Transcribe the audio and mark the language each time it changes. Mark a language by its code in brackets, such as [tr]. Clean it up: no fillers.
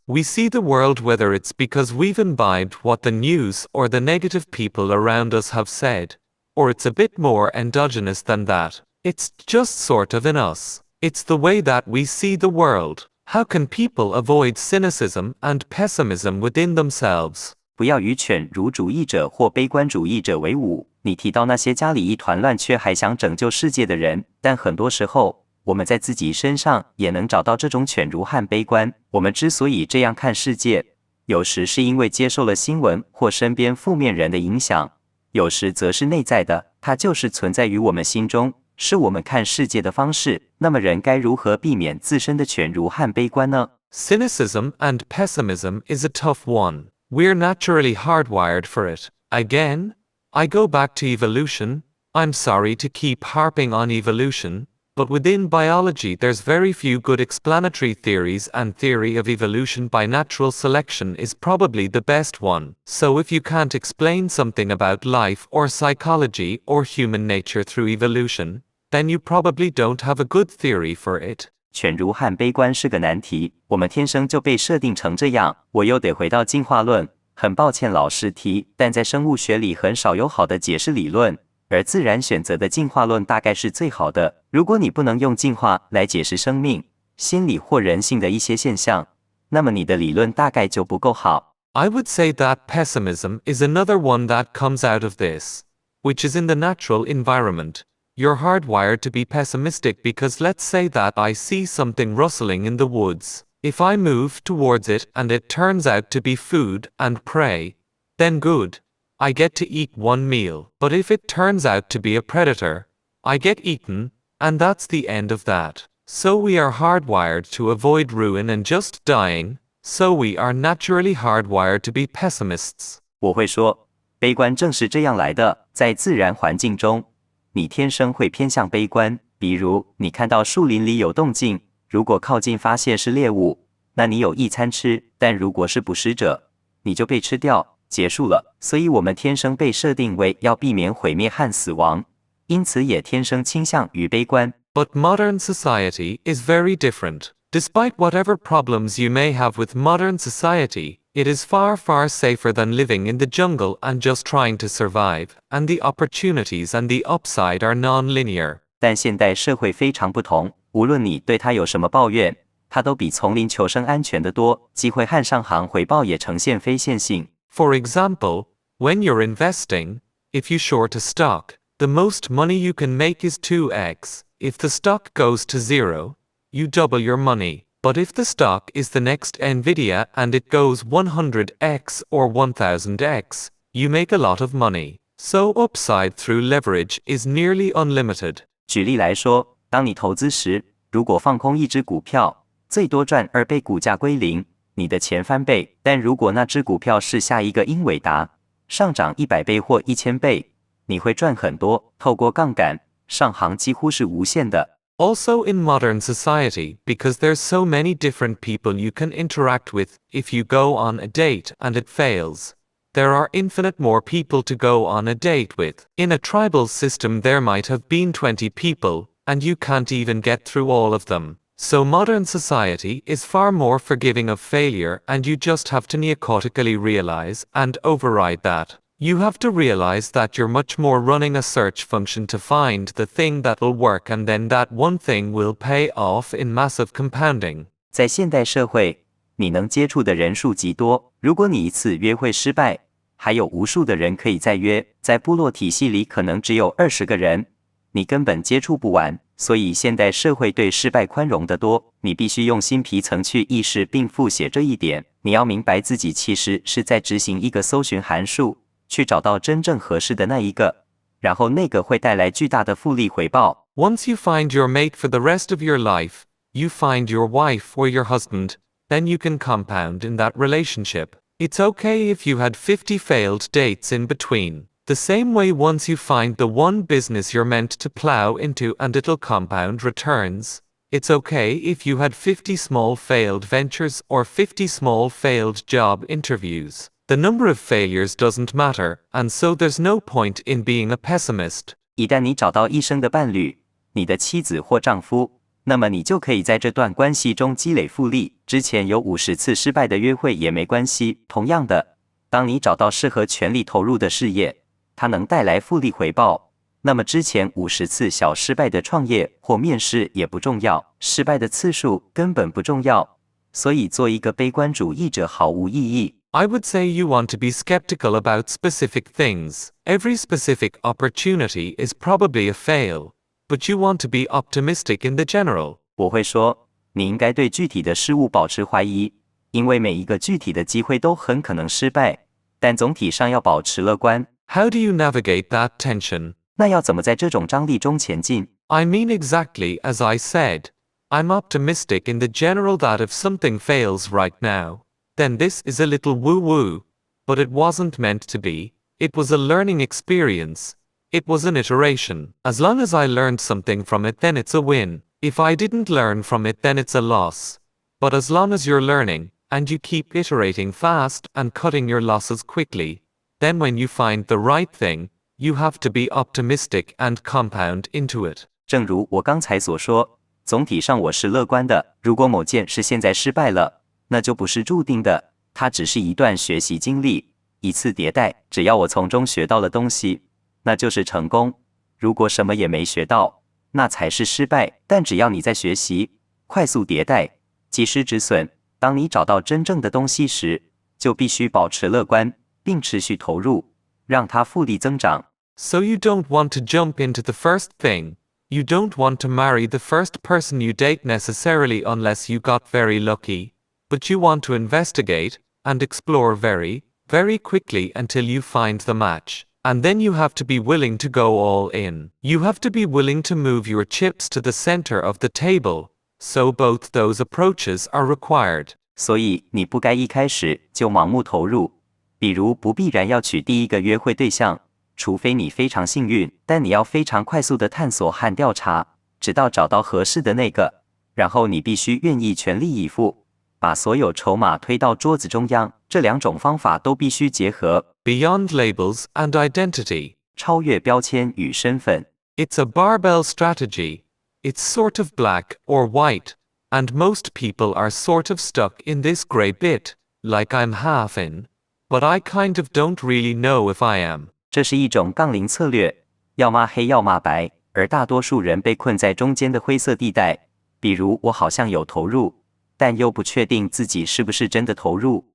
[en] We see the world whether it's because we've imbibed what the news or the negative people around us have said, or it's a bit more endogenous than that. It's just sort of in us. It's the way that we see the world. How can people avoid cynicism and pessimism within themselves? [zh] 不要与犬儒主义者或悲观主义者为伍。你提到那些家里一团乱却还想拯救世界的人，但很多时候，我们在自己身上也能找到这种犬儒和悲观。我们之所以这样看世界，有时是因为接受了新闻或身边负面人的影响，有时则是内在的，它就是存在于我们心中，是我们看世界的方式。那么人该如何避免自身的犬儒和悲观呢？ [en] Cynicism and pessimism is a tough one. We're naturally hardwired for it. Again, I go back to evolution. I'm sorry to keep harping on evolution, but within biology there's very few good explanatory theories, and theory of evolution by natural selection is probably the best one. So if you can't explain something about life or psychology or human nature through evolution, then you probably don't have a good theory for it. [zh] 犬儒和悲观是个难题，我们天生就被设定成这样。我又得回到进化论，很抱歉老师提，但在生物学里很少有好的解释理论，而自然选择的进化论大概是最好的。如果你不能用进化来解释生命、心理或人性的一些现象，那么你的理论大概就不够好。 [en] I would say that pessimism is another one that comes out of this, which is in the natural environment. You're hardwired to be pessimistic because let's say that I see something rustling in the woods. If I move towards it and it turns out to be food and prey, then good. I get to eat one meal. But if it turns out to be a predator, I get eaten, and that's the end of that. So we are hardwired to avoid ruin and just dying, so we are naturally hardwired to be pessimists. [zh] 我会说，悲观正是这样来的，在自然环境中，你天生会偏向悲观，比如你看到树林里有动静，如果靠近发现是猎物，那你有一餐吃，但如果是捕食者，你就被吃掉，结束了。所以我们天生被设定为要避免毁灭和死亡，因此也天生倾向于悲观。 [en] But modern society is very different. Despite whatever problems you may have with modern society, it is far, far safer than living in the jungle and just trying to survive, and the opportunities and the upside are non-linear. [zh] 但现代社会非常不同，无论你对它有什么抱怨，它都比丛林求生安全得多，机会和上行回报也呈现非线性。 [en] For example, when you're investing, if you short a stock, the most money you can make is 2x. If the stock goes to zero, you double your money. But if the stock is the next Nvidia and it goes 100x or 1000x, you make a lot of money. So upside through leverage is nearly unlimited. [zh] 举例来说，当你投资时，如果放空一只股票，最多赚2倍股价归零，你的钱翻倍。但如果那只股票是下一个英伟达，上涨100倍或1000倍，你会赚很多。透过杠杆，上行几乎是无限的。 [en] Also in modern society, because there's so many different people you can interact with, if you go on a date and it fails, there are infinite more people to go on a date with. In a tribal system there might have been 20 people, and you can't even get through all of them. So modern society is far more forgiving of failure, and you just have to neocortically realize and override that. You have to realize that you're much more running a search function to find the thing that'll work, and then that one thing will pay off in massive compounding. [zh] 在现代社会，你能接触的人数极多。如果你一次约会失败，还有无数的人可以再约。在部落体系里，可能只有20个人，你根本接触不完。所以现代社会对失败宽容得多。你必须用新皮层去意识并复写这一点。你要明白自己其实是在执行一个搜寻函数。去找到真正合适的那一个，然后那个会带来巨大的复利回报。 [en] Once you find your mate for the rest of your life, you find your wife or your husband, then you can compound in that relationship. It's okay if you had 50 failed dates in between. The same way, once you find the one business you're meant to plow into and it'll compound returns, it's okay if you had 50 small failed ventures or 50 small failed job interviews. The number of failures doesn't matter, and so there's no point in being a pessimist. [zh] 一旦你找到一生的伴侣，你的妻子或丈夫，那么你就可以在这段关系中积累复利。之前有50次失败的约会也没关系。同样的，当你找到适合全力投入的事业，它能带来复利回报，那么之前50次小失败的创业或面试也不重要，失败的次数根本不重要。所以做一个悲观主义者毫无意义。 [en] I would say you want to be skeptical about specific things. Every specific opportunity is probably a fail, but you want to be optimistic in the general. [zh] 我会说，你应该对具体的事物保持怀疑，因为每一个具体的机会都很可能失败，但总体上要保持乐观。 [en] How do you navigate that tension? [zh] 那要怎么在这种张力中前进？ [en] I mean exactly as I said. I'm optimistic in the general that if something fails right now, then this is a little woo-woo, but it wasn't meant to be. It was a learning experience. It was an iteration. As long as I learned something from it, then it's a win. If I didn't learn from it, then it's a loss. But as long as you're learning, and you keep iterating fast and cutting your losses quickly, then when you find the right thing, you have to be optimistic and compound into it. [zh] 正如我刚才所说，总体上我是乐观的。如果某件事现在失败了，那就不是注定的，它只是一段学习经历，一次迭代。只要我从中学到了东西，那就是成功。如果什么也没学到，那才是失败。但只要你在学习，快速迭代，及时止损。当你找到真正的东西时，就必须保持乐观，并持续投入，让它复利增长。 [en] So you don't want to jump into the first thing. You don't want to marry the first person you date necessarily unless you got very lucky. But you want to investigate and explore very, very quickly until you find the match. And then you have to be willing to go all in. You have to be willing to move your chips to the center of the table. So both those approaches are required. [zh] 所以你不该一开始就盲目投入，比如不必然要娶第一个约会对象，除非你非常幸运，但你要非常快速的探索和调查，直到找到合适的那个，然后你必须愿意全力以赴，把所有筹码推到桌子中央。这两种方法都必须结合。 [en] Beyond labels and identity. [zh] 超越标签与身份。 [en] It's a barbell strategy. It's sort of black or white, and most people are sort of stuck in this gray bit, like I'm half in, but I kind of don't really know if I am. [zh] 这是一种杠铃策略，要么黑要么白，而大多数人被困在中间的灰色地带，比如我好像有投入，但又不确定自己是不是真的投入。